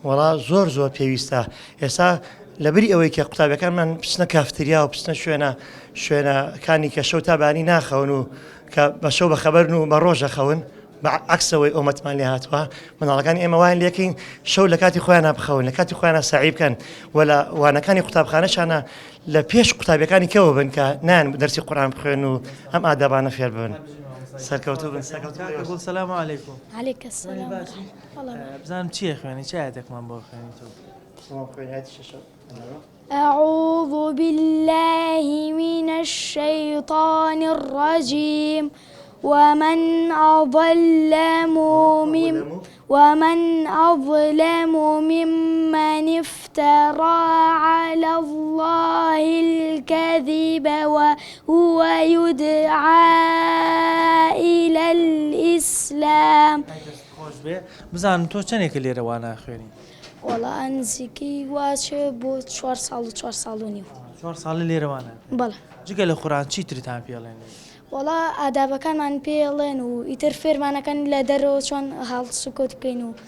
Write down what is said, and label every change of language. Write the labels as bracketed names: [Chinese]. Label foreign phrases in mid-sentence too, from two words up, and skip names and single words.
[Central Kurdish] وڵا زۆر پێویستە ئێستا لەبری ئەوەی کە قوتابەکانمان پچنە کافتریا و پچنە شوێنەکانی کە شەو تابانی ناخەون و کە بە شەو بە خەبەرن و بە ڕۆژە خەون عکسەوەی ئۆمەتمان لێ هاتووە مناڵەکانی ئێمە وایان لێکین شەو لە کاتی خۆیان بخەون لە کاتی خۆیان سعی بکەن و لە وانەکانی قوتابخانەشانە لە پێش قوتابەکانی کەوە بن کە نان دەرسی قورآن بخوێن و ئەم ئادەبانە فێر بن. سەرکەوتوو بن کاکە [Arabic] سەلام عەلەیکوم. عليك السلام. [Central Kurdish] بزانم چییە خوێنی چ ئاەتێکمان بۆ خوێنی تۆ؟ [Arabic] أعوذ بالله من الشيطان الرجيم ومن أظلم ممن افترى على الله الكذب وهو يدعى إلى الإسلام. [Central Kurdish] بزانم تۆ چەندێکە لێرە وا ناخوێنی؟ وەڵا ئەنزیکی واچێ بۆ 4 ساڵ و 4 ساڵ و نیو. 4 ساڵە لێرەوانە؟ بەڵێ. جگە لە قورآن چیترتان پێڵێن؟ وەڵا ئادابەکانمان پێڵێن و ئیتر فێرمانەکەن لە دەرەوە چۆن هەڵ سوکۆت بکەین و